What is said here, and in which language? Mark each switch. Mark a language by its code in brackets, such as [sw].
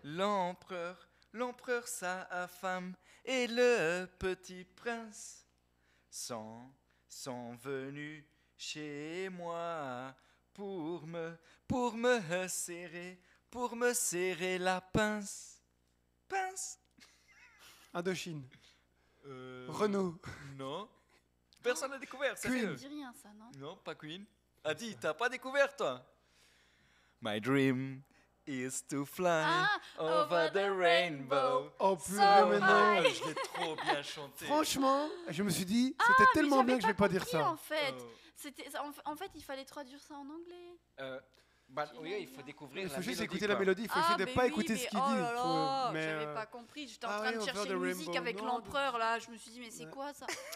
[fr] L'empereur, sa femme et le petit prince sont venus chez moi pour me serrer la pince. Indochine. Renault. Non. Personne n'a découvert, Ça sérieux. ne dit rien, ça, non? Non, pas Queen. Adi, t'as pas découvert, toi? [en] My dream is to fly over the rainbow. [fr] Oh purée, maintenant. Je l'ai trop bien chanté. Franchement, je me suis dit, c'était tellement bien que je vais pas dire ça. En fait, en fait, il fallait traduire ça en anglais. Oui, il faut découvrir Il la faut juste mélodie, écouter la quoi. mélodie, il faut essayer de ne pas écouter ce qu'il dit. Mais j'avais pas compris, j'étais en train de chercher une musique avec l'empereur là, je me suis dit mais c'est quoi ça?